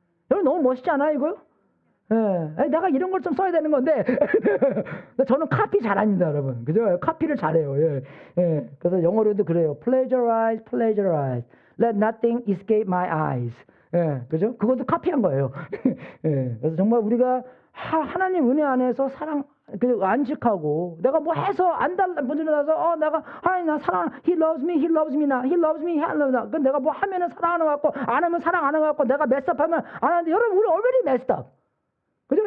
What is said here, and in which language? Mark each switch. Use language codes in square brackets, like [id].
[ko] 여러분 너무 멋있지 않아요 이거? 예, 내가 이런 걸 좀 써야 되는 건데 저는 카피 잘합니다 여러분. 그죠? 카피를 잘해요. 예, 예. 그래서 영어로도 그래요. [en] Plagiarize, plagiarize. Let nothing escape my eyes. [ko] 예, 그죠? 그것도 카피한 거예요. 예, 그래서 정말 우리가 하나님 은혜 안에서 그리고 안식하고 내가 뭐 해서 문질러서 내가 하나님 나 사랑, [en] He loves me, He loves me, [ko] He loves me, He loves me. 그 내가 뭐 하면은 사랑하는 것 같고 안 하면 사랑 안 하는 것 같고 내가 메스업하면 안 하는데 여러분 우리 [en] already messed up. [ko] 그죠?